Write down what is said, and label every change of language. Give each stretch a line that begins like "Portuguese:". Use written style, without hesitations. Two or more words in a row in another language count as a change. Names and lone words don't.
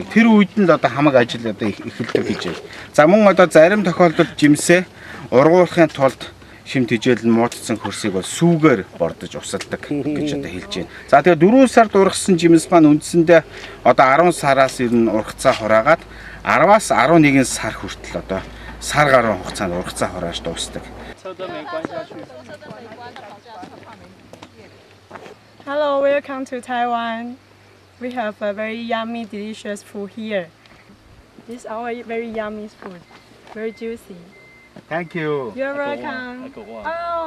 Mongolian: Тэр үед нь л одоо хамаг ажил одоо эхэлдэг гэж байна. За мөн одоо зарим тохиолдолд жимсээ ургуулахын тулд шим тижэл нь муудсан хөрсийг бол сүүгээр бордож усалдаг гэж одоо хэлж байна. За тэгээ 4 сард ургасан жимс маань үндсэндээ одоо 10 сараас ер нь ургацаа хураагаад 10-аас 11 сар хүртэл одоо сар гаруй хугацаанд ургацаа хурааж дуусдаг.
English: Hello, welcome to Taiwan. We have a very yummy, delicious food here. This is our very yummy food, very juicy. Thank you. You're welcome. Oh,